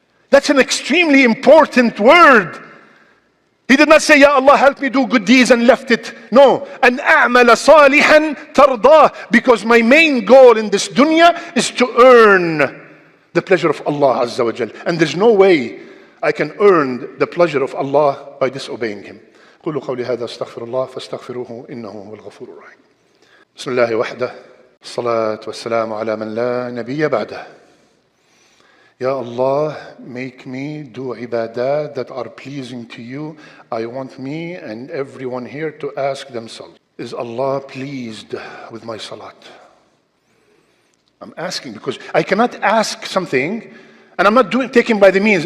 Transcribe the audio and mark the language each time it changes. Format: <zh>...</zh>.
<en>That's an extremely important word. He did not say, Ya Allah, help me do good deeds and left it. No.</en> <ar>An a'mala salihan tardah.</ar> <en>Because my main goal in this dunya is to earn the pleasure of Allah Azza wa Jal. And there's no way I can earn the pleasure of Allah by disobeying Him.</en> <ar>قولوا قولي هذا استغفر الله فاستغفروه إنه هو الغفور الرحيم. بسم الله وحده الصلاة والسلام على من لا نبي بعده.</ar> <en>Ya Allah, make me do ibadat that are pleasing to you. I want me and everyone here to ask themselves, is Allah pleased with my salat? I'm asking because I cannot ask something and I'm not taking by the means.</en>